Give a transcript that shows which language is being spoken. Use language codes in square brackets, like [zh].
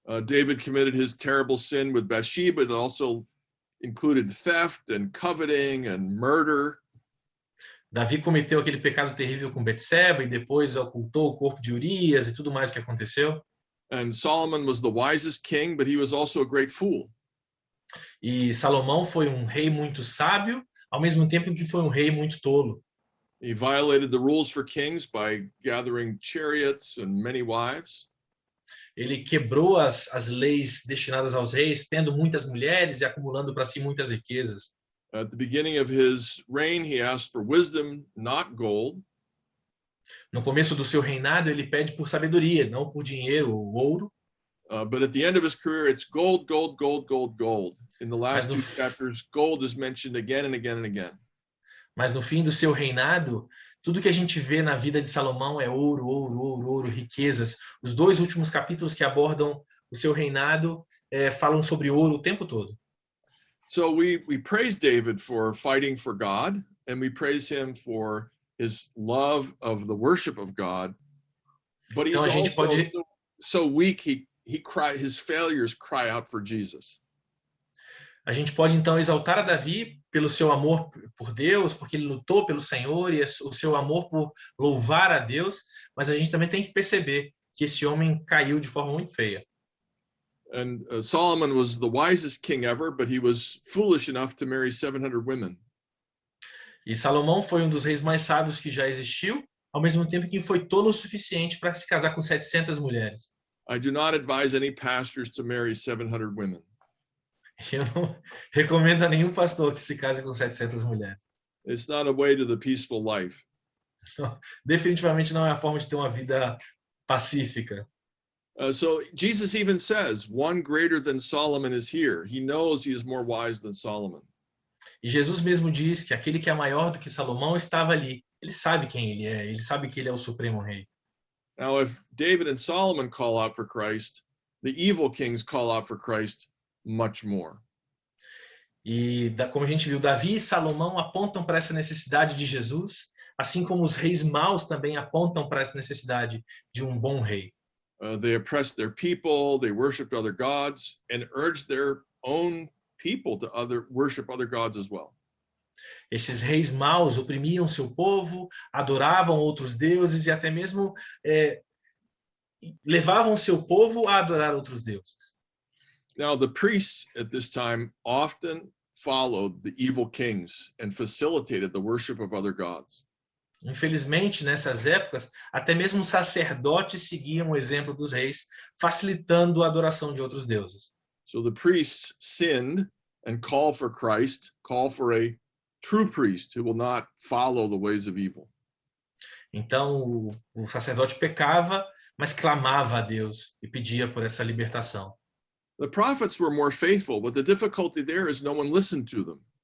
[en] David committed his terrible sin with Bathsheba. It also included theft and coveting and murder. [pt] Davi cometeu aquele pecado terrível com Betseba e depois ocultou o corpo de Urias e tudo mais que aconteceu. [en] And Solomon was the wisest king, but he was also a great fool. [pt] E Salomão foi um rei muito sábio, ao mesmo tempo que foi um rei muito tolo. [en] He violated the rules for kings by gathering chariots and many wives. [pt] Ele quebrou as leis destinadas aos reis, tendo muitas mulheres e acumulando para si muitas riquezas. [en] At the beginning of his reign, he asked for wisdom, not gold. [pt] No começo do seu reinado, ele pede por sabedoria, não por dinheiro ou ouro. [en] But at the end of his career, it's gold, gold, gold, gold, gold. In the last two chapters, gold is mentioned again and again and again. [pt] Mas no fim do seu reinado, tudo que a gente vê na vida de Salomão é ouro, ouro, ouro, ouro, riquezas. Os dois últimos capítulos que abordam o seu reinado falam sobre ouro o tempo todo. [en] So we praise David for fighting for God, and we praise him for his love of the worship of God. But he's also so weak, his failures cry out for Jesus. [pt] A gente pode então exaltar a Davi pelo seu amor por Deus, porque ele lutou pelo Senhor, e o seu amor por louvar a Deus, mas a gente também tem que perceber que esse homem caiu de forma muito feia. [en] And Solomon was the wisest king ever, but he was foolish enough to marry 700 women. [pt] E Salomão foi um dos reis mais sábios que já existiu, ao mesmo tempo que foi tolo o suficiente para se casar com 700 mulheres. [en] I do not advise any pastors to marry 700 women. [pt] Eu não recomendo a nenhum pastor que se case com 700 mulheres. [en] It's not a way to the peaceful life. [pt] Definitivamente não é a forma de ter uma vida pacífica. [en] So Jesus even says, one greater than Solomon is here. He knows he is more wise than Solomon. [pt] E Jesus mesmo diz que aquele que é maior do que Salomão estava ali. Ele sabe quem ele é. Ele sabe que ele é o supremo rei. [en] Now, if David and Solomon call out for Christ, the evil kings call out for Christ much more. [pt] E como a gente viu, Davi e Salomão apontam para essa necessidade de Jesus, assim como os reis maus também apontam para essa necessidade de um bom rei. [en] They oppressed their people, they worshipped other gods, and urged their own people to worship other gods as well. [pt] Esses reis maus oprimiam seu povo, adoravam outros deuses e até mesmo levavam seu povo a adorar outros deuses. [en] Now, the priests at this time often followed the evil kings and facilitated the worship of other gods. [pt] Infelizmente, nessas épocas, até mesmo os sacerdotes seguiam o exemplo dos reis, facilitando a adoração de outros deuses. [en] So the priests sinned and call for Christ, call for a true priest who will not follow the ways of evil. [pt] Então, o sacerdote pecava, mas clamava a Deus e pedia por essa libertação. [en] The prophets were more faithful, but the difficulty there is no one listened to them.